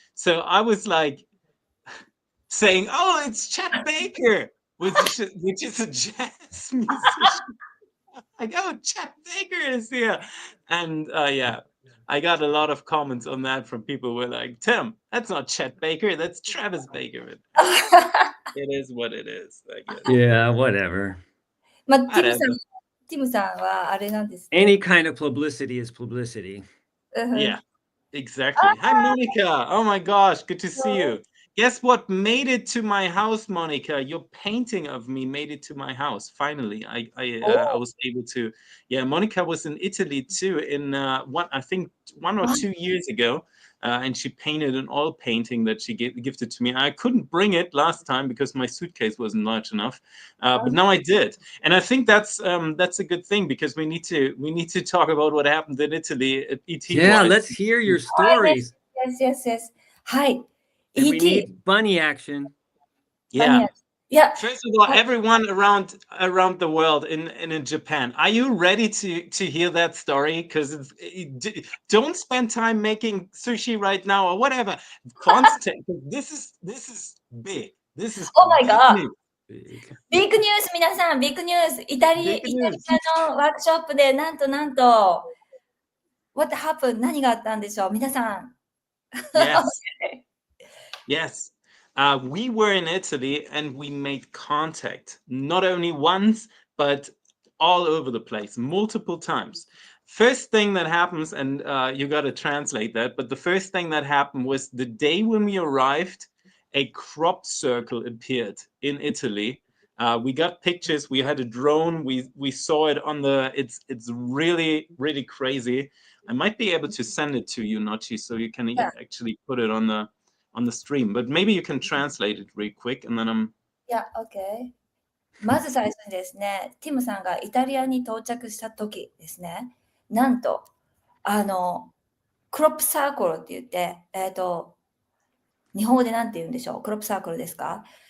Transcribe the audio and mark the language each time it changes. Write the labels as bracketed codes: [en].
[en] So I was like saying, "Oh, it's Chet Baker," which is a jazz musician. Like, "Oh, Chet Baker is here." And yeah, I got a lot of comments on that from people who were like, "Tim, that's not Chet Baker, that's Travis Baker." It is what it is, I guess. Yeah, whatever. [ja] まあ、ティムさんはあれなんです。 [en] Any kind of publicity is publicity. Yeah, exactly. Hi, Monica. Oh my gosh, good to see you. Guess what made it to my house, Monica? Your painting of me made it to my house. Finally, I was able to. Yeah, Monica was in Italy too. I think 1 or 2 years ago, and she painted an oil painting that she gifted to me. I couldn't bring it last time because my suitcase wasn't large enough, but now I did, and I think that's a good thing because we need to talk about what happened in Italy at ET. Yeah, let's hear your stories. Yes. はい。 And we need bunny action. Yeah. Yeah. First of all, everyone around the world in Japan, are you ready to hear that story? Because don't spend time making sushi right now or whatever. Constant. This is big. This is Oh my God. Big. [ja] ビッグニュース、皆さん、ビッグニュース。イタリアのワークショップで、なんと、 [en] What happened? [ja] 何があったんでしょう、皆さん。 [en] Yes. We were in Italy and we made contact, not only once, but all over the place, multiple times. First thing that happens, and you got to translate that, but the first thing that happened was the day when we arrived, a crop circle appeared in Italy. We got pictures. We had a drone. We saw it on it's really, really crazy. I might be able to send it to you, Nocci, so you can actually put it on the stream. But maybe you can translate it real quick, and then [ja] や、OK。まず最初にですね、ティムさんがイタリアに到着した時ですね、なんと、クロップサークルって言って、日本語でなんて言うんでしょう、クロップサークルですか？